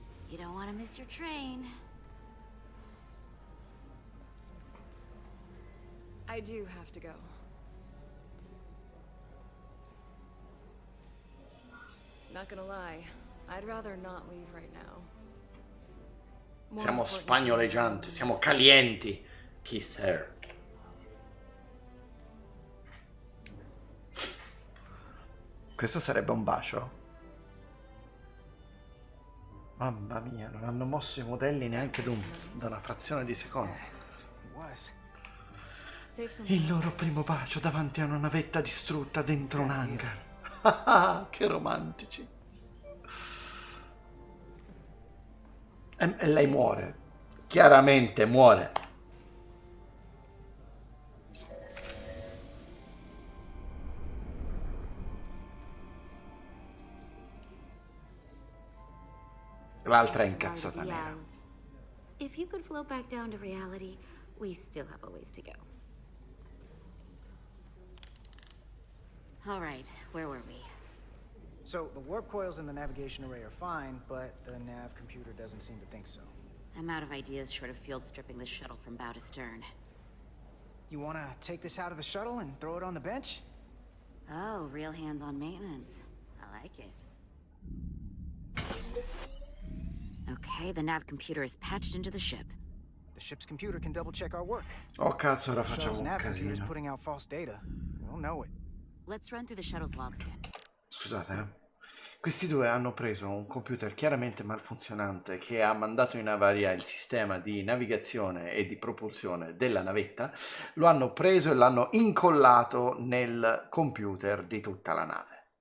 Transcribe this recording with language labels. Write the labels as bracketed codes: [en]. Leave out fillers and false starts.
[en] You don't want to miss your train. I do have to go. Not gonna lie, I'd rather not leave right now. [it] Siamo spagnoleggianti, siamo calienti. [en] Kiss her. [it] Questo sarebbe un bacio? Mamma mia, non hanno mosso i modelli neanche da una frazione di secondo. Il loro primo bacio davanti a una navetta distrutta dentro un hangar. Che romantici. E lei muore. Chiaramente muore. L'altra è incazzata nera. [en] If you could float back down to reality, we still have a ways to go. All right, where were we? So, the warp coils in the navigation array are fine, but the nav computer doesn't seem to think so. I'm out of ideas short of field stripping this shuttle from bow to stern. You wanna take this out of the shuttle and throw it on the bench? Oh, real hands-on maintenance. I like it. Okay, the nav computer is patched into the ship. The ship's computer can double check our work. [it] Oh cazzo, ora [en] The shuttle's [it] facciamo un [en] nav computer's [it] casino. [en] putting out false data. We'll know it. Let's run through the shuttle's logs again. [it] Scusate, questi due hanno preso un computer chiaramente malfunzionante che ha mandato in avaria il sistema di navigazione e di propulsione della navetta, lo hanno preso e l'hanno incollato nel computer di tutta la nave.